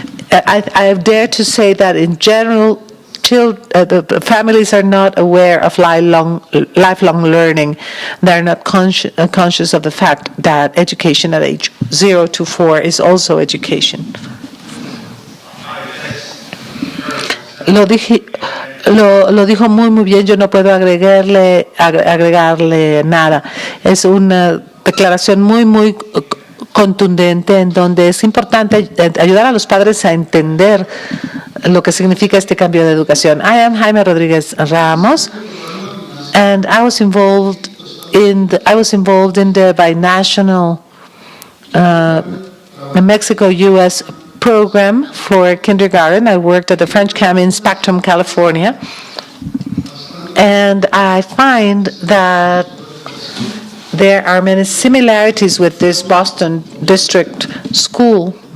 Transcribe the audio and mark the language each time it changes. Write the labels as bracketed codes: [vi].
[en] I dare to say that in general, the families are not aware of lifelong learning. They're not conscious of the fact that education at age 0 to 4 is also education. [es] Lo dijo muy bien, yo no puedo agregarle nada. Es una declaración muy contundente en donde es importante ayudar a los padres a entender lo que significa este cambio de educación. [en] I am Jaime Rodriguez Ramos, and I was involved in the binational Mexico-U.S. program for kindergarten. I worked at the French camp in Spectrum, California, and I find that there are many similarities with this Boston district school.